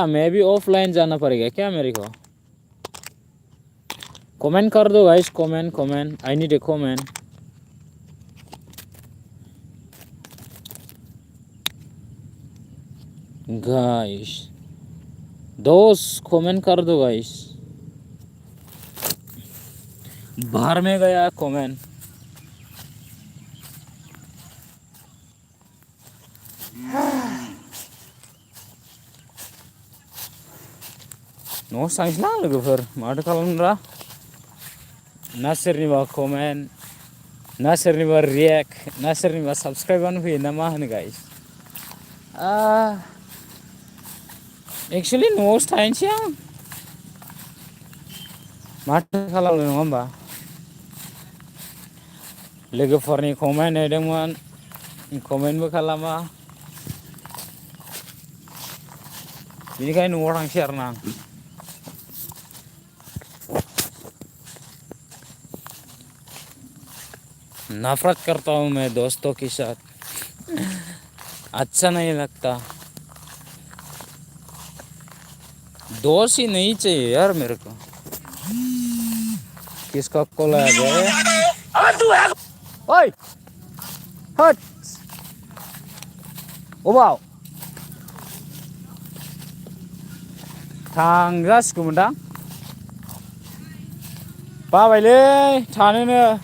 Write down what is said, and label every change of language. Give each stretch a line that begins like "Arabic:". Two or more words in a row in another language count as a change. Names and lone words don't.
Hindi: मैं भी ऑफलाइन जाना पड़ेगा क्या मेरे को? कमेंट कर दो गाइस, कमेंट कमेंट,
English: I need a comment guys,
Hindi: दोस्त कमेंट कर दो गाइस। बाहर में गया कमेंट।
Bodo: न' थांसैलां लोगोफोर, माथो खालामनोब्रा? ना सोरनिबा कमेन्ट, ना सोरनिबा रिएक्ट, ना सोरनिबा साबस्क्राइबानो फैयो ना मा होनो गाइस? एक्सुवेलि न'आवसो थाहैनोसै आं, माथो खालामनो नङा होमबा? लोगोफोरनि कमेन्ट हैदोंमोन, कमेन्टबो खालामा, बेनिखायनो न'आव थांसै आरोना आं।
Hindi: नफरत करता हूँ मैं दोस्तों के साथ, अच्छा नहीं लगता। दोस्त ही नहीं चाहिए यार मेरे को। किसका कॉल आया बे? ओए हट,
Bodo: अबाव थांजासिगौमोनदां, बाबायलै थानोनो।